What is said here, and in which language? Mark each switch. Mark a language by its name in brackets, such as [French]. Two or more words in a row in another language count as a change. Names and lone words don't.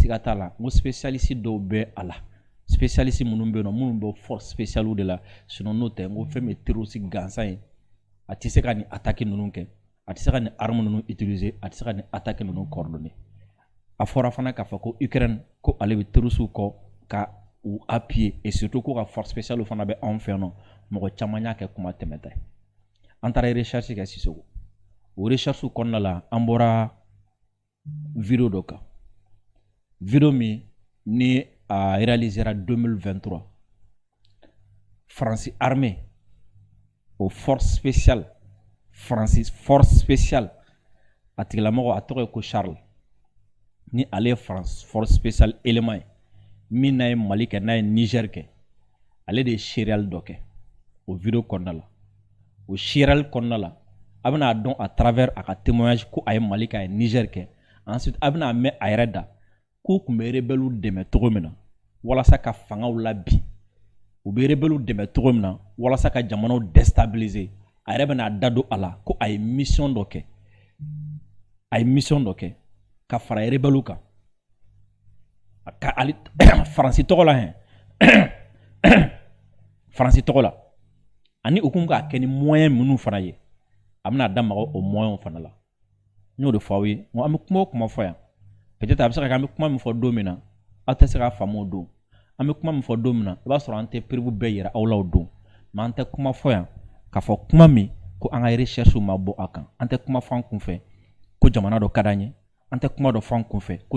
[Bambara] siga t'a la n ko spécialiste dɔw bɛ a la spécialiste minnu bɛ yen nɔ minnu bɛ [French] force spéciale [Bambara] de la sinon n'o tɛ n ko fɛn min ye terroriste gansan ye a tɛ se ka nin attaque ninnu kɛ a tɛ se ka nin arme ninnu utiliser a tɛ se ka nin attaque ninnu coordonner a fɔra fana k'a fɔ ko Ukraine ko ale bɛ terroriste kɔ ka u appuyer [French] et surtout [Bambara] ko ka [French] force spéciale [Bambara] fana bɛ anw fɛ yan nɔ mɔgɔ caman y'a kɛ kuma tɛmɛtɔ ye an taara recherche kɛ Sisoko o recherche kɔnɔna la an bɔra vidéo dɔ kan vidéo min ni a réalisera 2023 France [French] armée au force spéciale [Bambara] Francis [French] force spéciale [Bambara] a tigilamɔgɔ a tɔgɔ ye ko Charles ni ale ye France [French] force spéciale [Bambara] élément ye min n'a ye Mali kɛ n'a ye Niger kɛ ale de ye serial dɔ kɛ o vidéo kɔnɔna la o serial kɔnɔna la a bɛna dɔn [French] à travers [Bambara] a ka témoignage ko a ye Mali kɛ a ye Niger kɛ ensuite a bɛna mɛn a yɛrɛ da k'u tun bɛ rebelle dɛmɛ cogo min na walasa ka fangaw labin u bɛ rebelle dɛmɛ cogo min na walasa ka jamanaw déstabiliser a yɛrɛ bɛna da don a la ko a ye mission dɔ kɛ ka fara rebelle kan ka ali Faransi tɔgɔ la hɛn Faransi tɔgɔ la ani u kun k'a kɛ ni moyen minnu fana ye a bɛna da maga o moyen fana la n y'o de fɔ aw ye n ko an bɛ kuma o kuma fɔ yan peut-être a bɛ se ka kɛ an bɛ kuma min fɔ don min na aw tɛ se k'a faamu o don an bɛ kuma min fɔ don min na i b'a sɔrɔ an tɛ preuve bɛɛ yira aw la o don mais an tɛ kuma fɔ yan k'a fɔ kuma min ko an ka recherche ma bɔ a kan an tɛ kuma fɔ an kun fɛ ko jamana dɔ ka d'an ye an tɛ kuma dɔ fɔ an kun fɛ ko